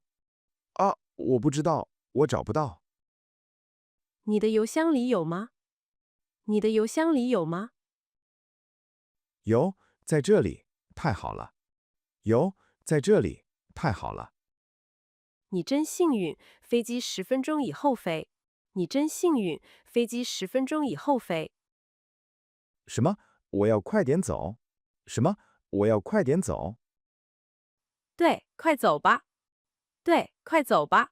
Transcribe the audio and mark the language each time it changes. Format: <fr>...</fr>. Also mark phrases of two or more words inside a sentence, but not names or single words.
<zh>啊，我不知道，我找不到。你的郵箱裡有嗎？你的郵箱裡有嗎？有，在這裡，太好了。有，在這裡，太好了。你真幸運，飛機10分鐘以後飛。你真幸運，飛機10分鐘以後飛。什麼？我要快點走。什麼？我要快點走。對，快走吧。對，快走吧。</zh>